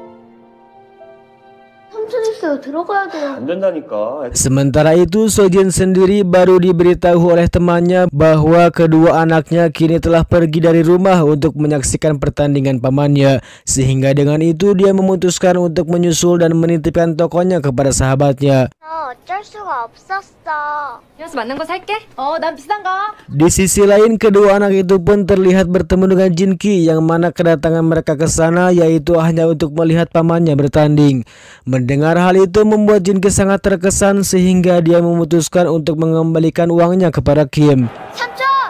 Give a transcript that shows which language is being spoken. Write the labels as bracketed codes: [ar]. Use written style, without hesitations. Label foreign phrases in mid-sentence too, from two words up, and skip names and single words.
[id] Sementara itu, Sojin sendiri baru diberitahu oleh temannya bahwa kedua anaknya kini telah pergi dari rumah untuk menyaksikan pertandingan pamannya. Sehingga dengan itu dia memutuskan untuk menyusul dan menitipkan tokonya kepada sahabatnya. [ko] 어쩔 수가 없었어. 여기서 맞는 거 살게. 난 비싼 거. [id] Di sisi lain, kedua anak itu pun terlihat bertemu dengan Jinki, yang mana kedatangan mereka ke sana yaitu hanya untuk melihat pamannya bertanding. Mendengar hal itu membuat Jinki sangat terkesan sehingga dia memutuskan untuk mengembalikan uangnya kepada Kim. [ko] 삼촌!